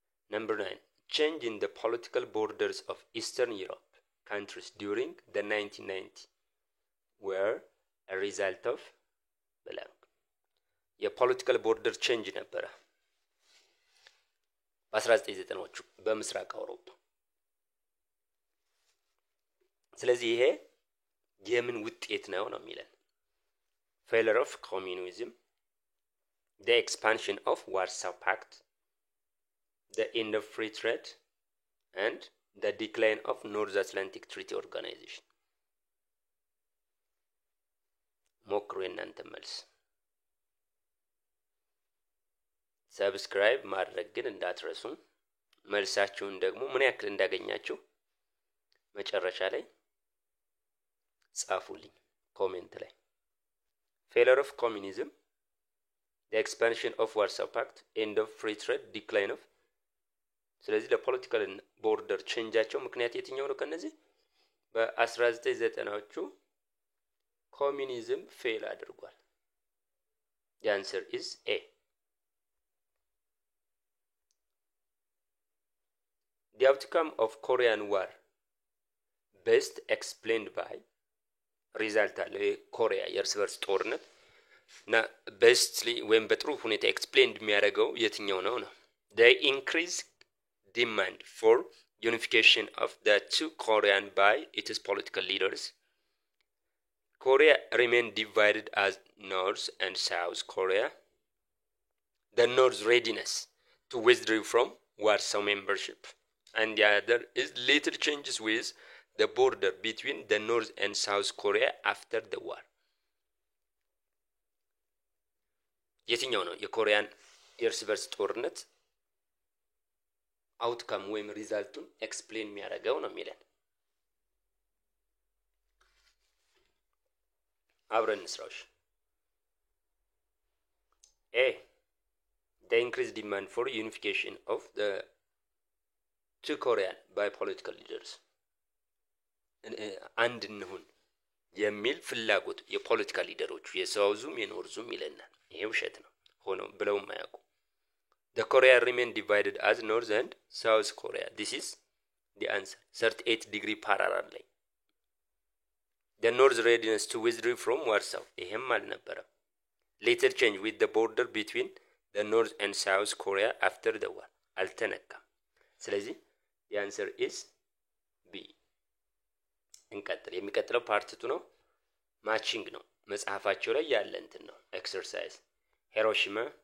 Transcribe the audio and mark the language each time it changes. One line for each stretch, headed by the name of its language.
English: Number 9, change in the political borders of Eastern Europe countries during the 1990s were a result of blank.
Amharic: የፖለቲካል ቦርደር ቼንጅ ነበረ በ1990ዎቹ በምስራቅ አውሮፓ። ስለዚህ ይሄ የምን ውጤት ነው የሚለን?
English: failure of communism, the expansion of Warsaw Pact, the end of free trade and the decline of North Atlantic Treaty Organization።
Amharic: ሞክሩ እናንተ መልስ። ሰብስክራይብ ማድረግ ግን እንዳትረሱ። መልሳችሁን ደግሞ ምን ያክል እንዳገኛችሁ መጨረሻ ላይ ጻፉልኝ ኮሜንት ላይ።
English: failure of communism, the expansion of Warsaw Pact, end of free trade, decline of።
Amharic: ስለዚህ ለፖለቲካል ቦርደር ቼንጃቸው ምክንያት የትኛው ነው? ከነዚህ በ1990ዎቹ ኮሚኒዝም ፌል አድርጓል።
English: the answer is A። the outcome of Korean War best explained by result
Amharic: አለ የኮሪያ የእርስ በርስ ጦርነት እና bestly ወይም በጥሩ ሁኔታ ኤክስፕሌንድ የሚያደርገው የትኛው ነው?
English: the increased demand for unification of the two Korean by its political leaders. Korea remained divided as North and South Korea. The North's readiness to withdraw from Warsaw membership, and the other is little changes with the border between the North and South Korea after the war.
Amharic: የትኛው ነው የኮሪያን የእርስ በርስ ጦርነት አውትካም ወይም ሪዛልቱን ኤክስፕሌን የሚያደርገው ነው የሚለን? አብረን እንስራው።
English: A, the increased demand for unification of the two Korean by political leaders.
Amharic: አንድ እንሁን የሚል ፍላጎት የፖለቲካ ሊደሮቹ የሳውዙም የኖርዙም ይለናል። ይሄ ውሸት ነው ሆኖ ብለው ማያውቁ።
English: The Korea remained divided as North and South Korea. This is the answer. 38-degree parallel ላይ the North's readiness to withdraw from Warsaw
Amharic: ይሄም አልነበረም።
English: Later change with the border between the North and South Korea after the war
Amharic: አልተነካም። ስለዚህ
English: the answer is B።
Amharic: እንቀጥል። የሚቀጥለው ፓርት 2 ነው። ማቺንግ ነው። መጽሐፋቸው ላይ ያለ እንትን ነው ኤክሰርሳይዝ። ሂሮሺማ